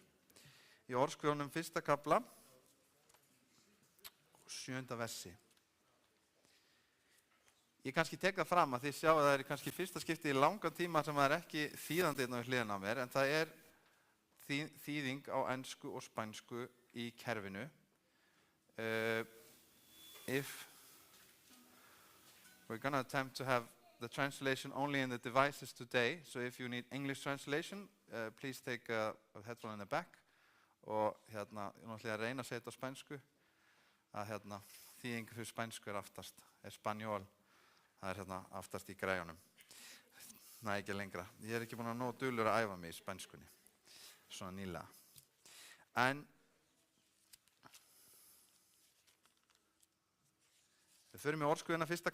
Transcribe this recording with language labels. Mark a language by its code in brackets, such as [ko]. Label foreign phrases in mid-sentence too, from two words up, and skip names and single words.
[is] Í orðskviðunum 1. kafla, 7. versi. Ég kannski tek það fram að þið sjá að það er kannski fyrsta skipti í langan tíma sem það er ekki þýðandi hérna við hliðina á mér, en það er þýðing á ensku og spænsku í kerfinu. [en] If we're going to attempt to have the translation only in the devices today, so if you need English translation, please take a headphone in the back. [is] Og hérna, ég náttúrulega að reyna að segja þetta á spænsku, að hérna, þýðing fyrir spænsku er aftast, spanjól, það er hérna aftast í græjunum. Næ, ekki lengra. Ég er ekki búin að nóg dulur að æfa mig í spænskunni. Svona nýlega. En við förum í orðskviðuna 1.